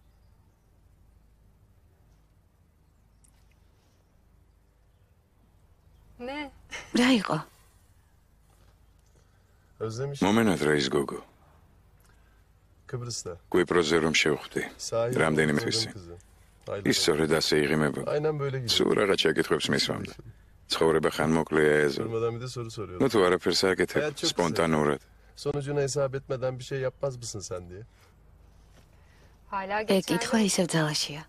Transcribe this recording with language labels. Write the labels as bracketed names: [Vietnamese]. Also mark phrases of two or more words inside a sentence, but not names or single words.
[Georgian] რა იყო? [Turkish] Özlemiş. [Georgian] მომენატრა ის გოგო. [Turkish] Kıbrıs'ta. [Georgian] კვიპროსზე რომ შევხვდი. [Turkish] Sahil. [Georgian] რამდენიმე [Turkish] kızın [Georgian] თვისი. [Turkish] kızı. Aynen. [Georgian] ის სწორედ ასე იღიმებოდა. [Turkish] Aynen böyle gidiyor. [Georgian] სულ რაღაც შეკითხვებს მისვამდა. ცხოვრება ხან მოკლეა ეზო. [Turkish] Durmadan bir de soru soruyor. [Georgian] ნუ თუ არაფერს აკეთებ, [Turkish] Hayat çok [Georgian] სპონტანურად. [Turkish] Sonucunu hesap etmeden bir şey yapmaz mısın sen diye. [Georgian] ეკითხვა ისევ ძალაშია.